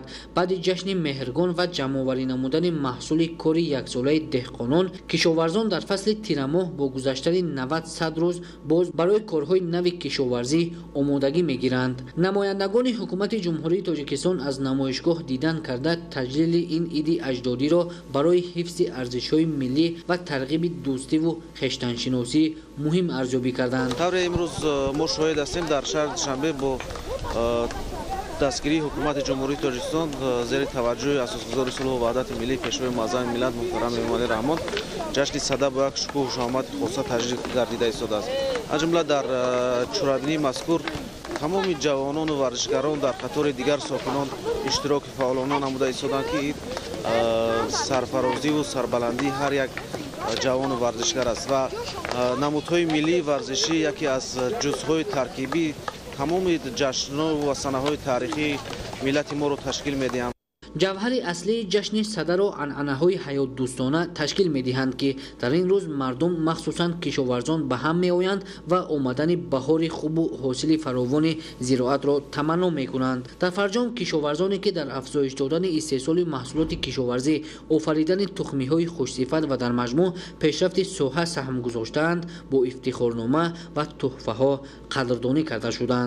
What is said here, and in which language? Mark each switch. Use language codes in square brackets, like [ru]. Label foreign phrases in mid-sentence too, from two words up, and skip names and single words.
[tg] баъди ҷашни меҳргон ва ҷамъоварӣ намудани маҳсули кори яксолаи деҳқонон, кишоварзон дар фасли тирамоҳ бо гузаштани 90-100 рӯз боз барои корҳои нави кишоварзӣ омодагӣ мегиранд. намояндагони ҳукумати ҷумҳурии Тоҷикистон аз намоишгоҳ дидан карда таҷлили ин иди аҷдодиро барои ҳифзи арзишҳои миллӣ ва тарғиби дӯстиву хештаншиносӣ муҳим арзёбӣ карданд. امروز ما شاهد هستیم در شهر دوشنبه با دستگیری حکومت جمهوری تاجیکستان زیر توجه اساسگزار صلح و وحدت ملی پیشوای معظم ملت محترم امامعلی رحمان جشن صدا با یک شکوه و شهامت خاصه تجلیل گردیده ایستاده است. از جمله در چورابینی مذکور تمام جوانان و ورزشکاران در قطار دیگر ساکنان اشتراک فعالانه نموده ایستادند که سرفرازی و سربلندی هر یک جوان ورزشکار است و نمودهای ملی ورزشی یکی از جزءهای ترکیبی تمام جشن‌ها و سنه‌های تاریخی ملت ما را تشکیل می‌دهند. ҷавҳари аслии ҷашни садаро анъанаҳои ҳаётдӯстона ташкил медиҳанд ки дар ин рӯз мардум махсусан кишоварзон ба ҳам меоянд ва омадани баҳори хубу ҳосили фаровони зироатро таманно мекунанд. дар фарҷом кишоварзоне ки дар афзоиш додани истеҳсоли маҳсулоти кишоварзӣ, офаридани тухмиҳои хушсифат ва дар маҷмӯъ пешрафти соҳа саҳм гузоштаанд, бо ифтихорнома ва тӯҳфаҳо қадрдонӣ карда шуданд.